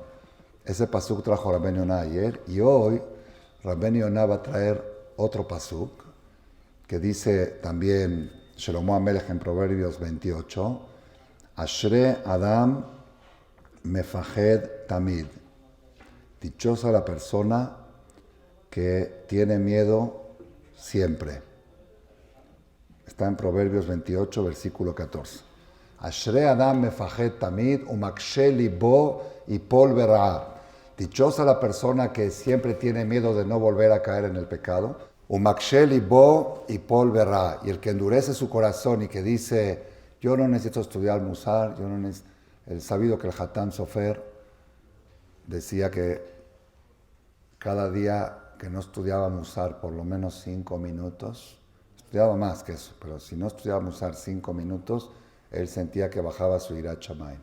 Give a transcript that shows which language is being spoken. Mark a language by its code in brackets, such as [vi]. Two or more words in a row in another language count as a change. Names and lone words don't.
[es] Ese pasuk trajo Rabben Yonah ayer y hoy Rabben Yonah va a traer otro pasuk que dice también Shlomo HaMelech en Proverbios 28, [he] אשרי אדם מפחד תמיד. [es] Dichosa la persona que tiene miedo siempre. Está en Proverbios 28, versículo 14. [he] אשרי אדם מפחד תמיד ומקשה לבו יפול ברעה. [es] Dichosa la persona que siempre tiene miedo de no volver a caer en el pecado. [he] ומקשה לבו יפול ברעה. [es] Y el que endurece su corazón y que dice, yo no necesito estudiar musar, el sabido que el Hatam Sofer decía que cada día que no estudiaba musar por lo menos 5 minutos, estudiaba más que eso, pero si no estudiaba musar 5 minutos, él sentía que bajaba su [he] יראת שמים.